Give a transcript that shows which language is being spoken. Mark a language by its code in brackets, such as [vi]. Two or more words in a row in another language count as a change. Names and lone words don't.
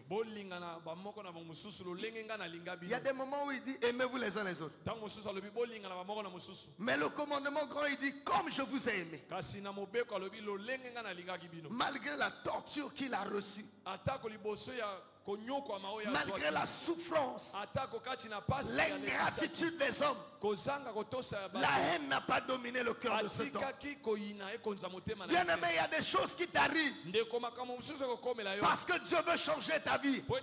[ln] bolingana bamoko na bamosusu lolenge nga nalinga [fr] Il y a [ln] bino [fr] des moments où il dit, aimez-vous les uns les autres. [ln] ntango mosusu alobi bolingana bamoko na mosusu [fr] Mais le commandement grand, il dit, comme je vous ai aimé. [ln] kasi na mobeko alobi lolenge nga nalingaki bino [fr] Malgré la torture qu'il a reçue, [ln] atako liboso ya [fr] malgré la souffrance, l'ingratitude des hommes, la haine n'a pas dominé le cœur de cet homme. Bien aimé, il y a des choses qui t'arrivent parce que Dieu veut changer ta vie.